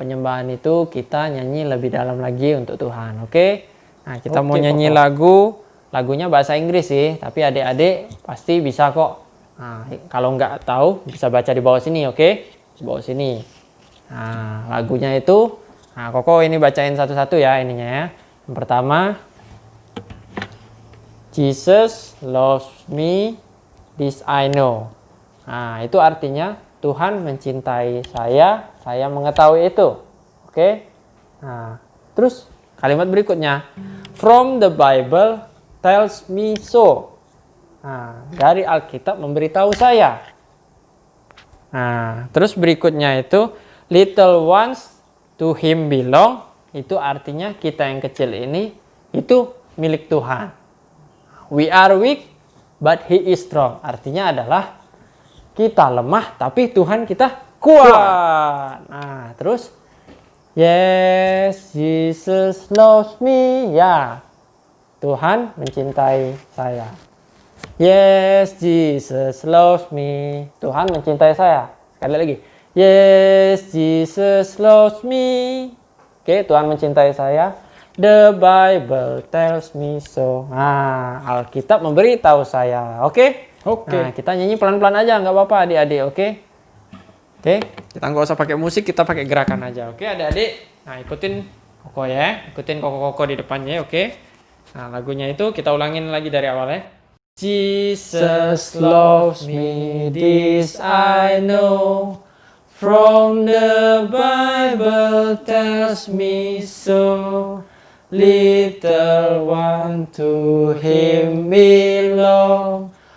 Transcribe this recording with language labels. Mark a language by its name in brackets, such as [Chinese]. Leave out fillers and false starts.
[Indonesian] Penyembahan itu kita nyanyi lebih dalam lagi untuk Tuhan. Oke. Nah, kita mau Oke, nyanyi Papa. lagunya bahasa Inggris sih, tapi adik-adik pasti bisa kok. Nah, kalau nggak tahu bisa baca di bawah sini, oke? Di bawah sini. Nah, lagunya itu, nah Koko ini bacain satu-satu ya ininya ya. Yang pertama, [English] Jesus loves me, this I know. [Indonesian] Nah, itu artinya Tuhan mencintai saya mengetahui itu. Oke? Nah, terus kalimat berikutnya, [English] from the Bible tells me so. [Indonesian] Nah, dari Alkitab memberitahu saya. Nah, terus berikutnya itu [English] little ones to him belong. [Indonesian] Itu artinya kita yang kecil ini itu milik Tuhan. [English] We are weak but he is strong. [Indonesian] Artinya adalah kita lemah tapi Tuhan kita kuat. Nah, terus [English] yes, Jesus loves me. Ya. [Indonesian] Tuhan mencintai saya. [English] Yes, Jesus loves me. [Indonesian] Tuhan mencintai saya. Sekali lagi. [English] Yes, Jesus loves me. [Indonesian] Oke, Tuhan mencintai saya. [English] The Bible tells me so. [Indonesian] Nah, Alkitab memberitahu saya. Oke? Oke. Nah, kita nyanyi pelan-pelan aja, nggak apa-apa adik-adik. Oke? Oke, kita nggak usah pakai musik, kita pakai gerakan aja. Oke, adik-adik. Nah, ikutin Koko ya. Ikutin Koko-Koko di depannya, oke? Nah, lagunya itu kita ulangin lagi dari awal ya. [English] Jesus loves me, this I know. From the Bible tells me so. Little one to him belong.